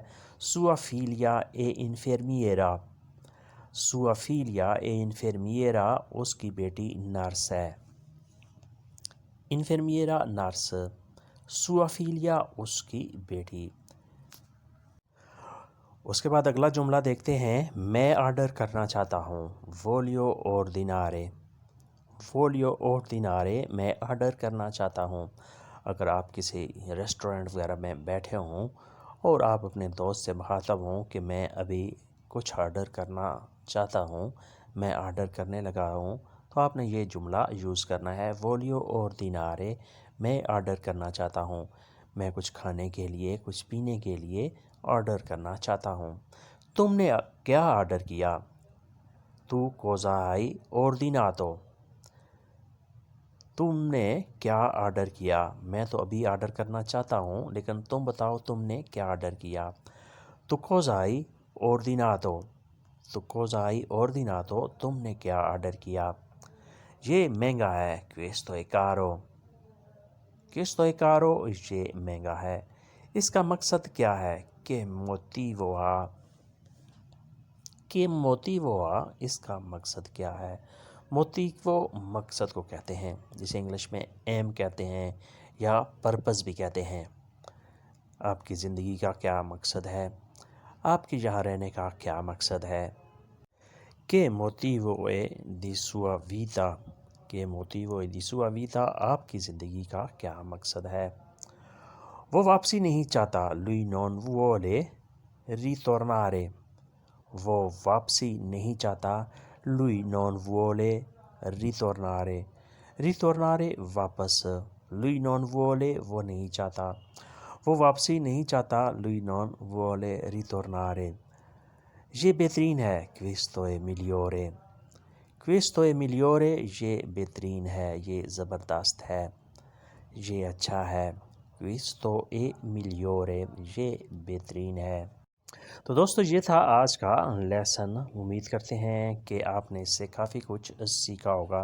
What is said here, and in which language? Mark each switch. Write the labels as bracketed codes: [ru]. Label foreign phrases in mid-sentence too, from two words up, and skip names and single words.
[it] Sua figlia è infermiera. Sua figlia è infermiera [ur] اس کی بیٹی نرس ہے. [it] Infermiera نرس. Sua figlia [ur] اس کی بیٹی. اس کے بعد اگلا جملہ دیکھتے ہیں. میں آرڈر کرنا چاہتا ہوں. [it] Voglio ordinare. Voglio ordinare [ur] میں آرڈر کرنا چاہتا ہوں. اگر آپ کسی ریسٹورنٹ وغیرہ میں بیٹھے ہوں اور آپ اپنے دوست سے مخاطب ہوں کہ میں ابھی کچھ آرڈر کرنا چاہتا ہوں، میں آرڈر کرنے لگا ہوں، تو آپ نے یہ جملہ یوز کرنا ہے. [it] Voglio ordinare [ur] میں آرڈر کرنا چاہتا ہوں. میں کچھ کھانے کے لیے، کچھ پینے کے لیے آرڈر کرنا چاہتا ہوں. تم نے کیا آرڈر کیا؟ [it] Tu cosa hai ordinato. [ur] تم نے کیا آرڈر کیا؟ میں تو ابھی آرڈر کرنا چاہتا ہوں لیکن تم بتاؤ تم نے کیا آرڈر کیا. [it] Tu cosa hai ordinato. Tu cosa hai ordinato [ur] تم نے کیا آرڈر کیا. یہ مہنگا ہے. [it] Questo è caro. Questo è caro [ur] یہ مہنگا ہے. اس کا مقصد کیا ہے؟ [it] Che motivo ha. Che motivo ha [ur] اس کا مقصد کیا ہے؟ موتیو مقصد کو کہتے ہیں، جسے انگلش میں ایم کہتے ہیں یا پرپز بھی کہتے ہیں. آپ کی زندگی کا کیا مقصد ہے؟ آپ کے یہاں رہنے کا کیا مقصد ہے؟ [it] Che motivo è di sua vita. Che motivo è di sua vita [ur] آپ کی زندگی کا کیا مقصد ہے؟ وہ واپسی نہیں چاہتا. [it] Lui non vuole ritornare. [ur] وہ واپسی نہیں چاہتا. [it] Lui non vuole ritornare. Ritornare واپس. Lui non vuole [ur] وہ نہیں چاہتا. وہ واپسی نہیں چاہتا. [it] Lui non vuole ritornare. [ur] یہ بہترین ہے. [it] Questo è migliore. Questo è migliore [ur] یہ بہترین ہے، یہ زبردست ہے، یہ اچھا ہے. [it] Questo è migliore [ur] یہ بہترین ہے. تو دوستو یہ تھا آج کا لیسن. امید کرتے ہیں کہ آپ نے اس سے کافی کچھ سیکھا ہوگا.